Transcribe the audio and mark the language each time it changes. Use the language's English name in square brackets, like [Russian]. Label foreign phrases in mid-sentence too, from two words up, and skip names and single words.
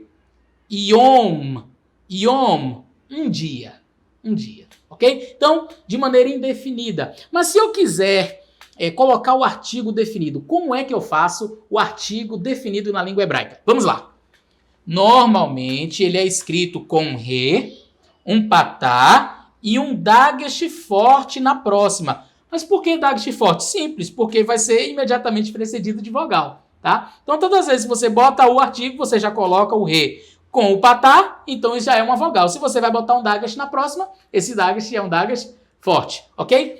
[Portuguese] Yom, um dia, ok? Então, de maneira indefinida. Mas se eu quiser colocar o artigo definido, como é que eu faço o artigo definido na língua hebraica? Vamos lá. Normalmente, ele é escrito com re, um patá e um dagesh forte na próxima. Mas por que dagesh forte? Simples, porque vai ser imediatamente precedido de vogal. Tá? Então, todas as vezes que você bota o artigo, você já coloca o re com o patá, então isso já é uma vogal. Se você vai botar um dagesh na próxima, esse dagesh é um dagesh forte, ok?